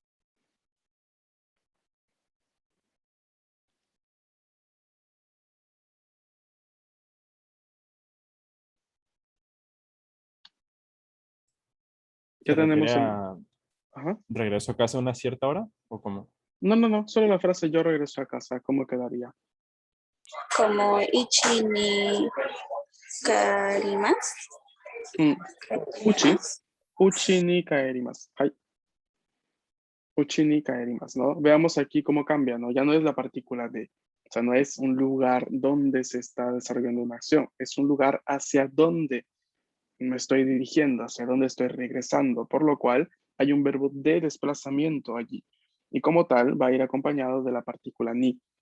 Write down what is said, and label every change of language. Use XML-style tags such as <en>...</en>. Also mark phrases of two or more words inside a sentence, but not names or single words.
<es>¿Se Ya refiere tenemos el... a Ajá. regreso a casa a una cierta hora? ¿O cómo? No, no, no, solo la frase yo regreso a casa, ¿cómo quedaría?</es> <ja>Como いち に かります. Mm, うち、うち に 帰ります. はい。うち に 帰ります,</ja> <es>¿no? Veamos aquí cómo cambia, ¿no? Ya no es la partícula de, o sea, no es un lugar donde se está desarrollando una acción, es un lugar hacia donde me estoy dirigiendo, hacia donde estoy regresando, por lo cual hay un verbo de desplazamiento allí. Y como tal, va a ir acompañado de la partícula ni.</es>